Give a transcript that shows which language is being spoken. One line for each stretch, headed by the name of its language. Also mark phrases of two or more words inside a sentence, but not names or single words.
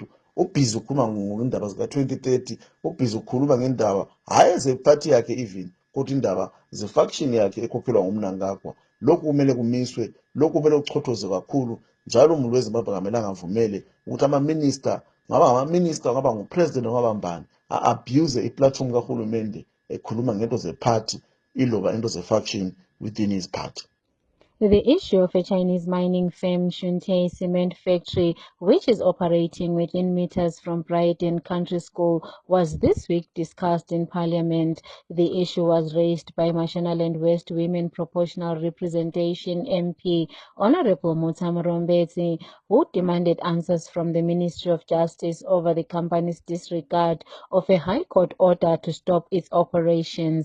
North Ndebele: Ubhizi ukhuluma ngendaba zika-2030, ubhizi ukhuluma ngendaba hhayi ze-party yakhe even, kodwa indaba ze-faction yakhe ekhokhelwa ngumnangagwa. Lokhu kumele kumiswe, lokhu kumele kuchothoze kakhulu. Njalo umuntu weZimbabwe ngamele angavumele ukuthi ama-minister, ngaba ngama-minister, ngaba ngupresident, ngaba mbani, a-abuse i-platform kahulumende ekhuluma ngento ze-party iloba into ze-faction
English: within his party. The issue of a Chinese mining firm, Shunte Cement Factory, which is operating within meters from Brighton Country School, was this week discussed in Parliament. The issue was raised by Mashonaland West Women Proportional Representation MP, Honorable Mutsamu Rombezi, who demanded answers from the Ministry of Justice over the company's disregard of a High Court order to stop its operations.